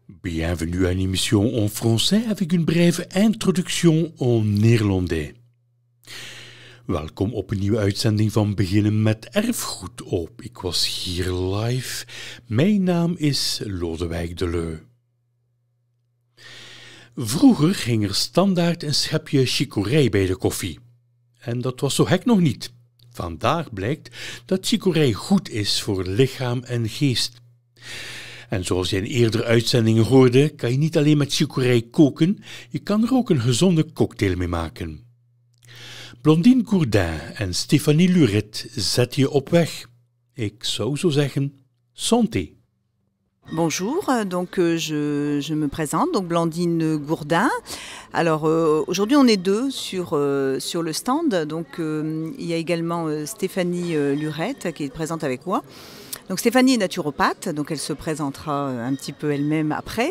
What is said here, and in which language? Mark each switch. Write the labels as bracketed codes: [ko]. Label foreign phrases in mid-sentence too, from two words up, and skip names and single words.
[fr] Bienvenue à une émission en français avec een breve introduction en néerlandais. [nl] Welkom op een nieuwe uitzending van Beginnen met Erfgoed op Ik Was Hier Live. Mijn naam is Lodewijk Deleu. Vroeger ging er standaard een schepje chicorée bij de koffie. En dat was zo gek nog niet. Vandaag blijkt dat chicorée goed is voor lichaam en geest. En zoals je in eerdere uitzendingen hoorde, kan je niet alleen met chicorée koken, je kan er ook een gezonde cocktail mee maken. Blondine Gourdin en Stéphanie Luret zetten je op weg. Ik zou zo zeggen, santé. [fr] Bonjour, donc je me présente, donc Blandine Gourdin. Alors aujourd'hui on est deux sur le stand, donc il y a également Stéphanie Luret qui est présente avec moi. Donc Stéphanie est naturopathe, donc elle se présentera un petit peu elle-même après.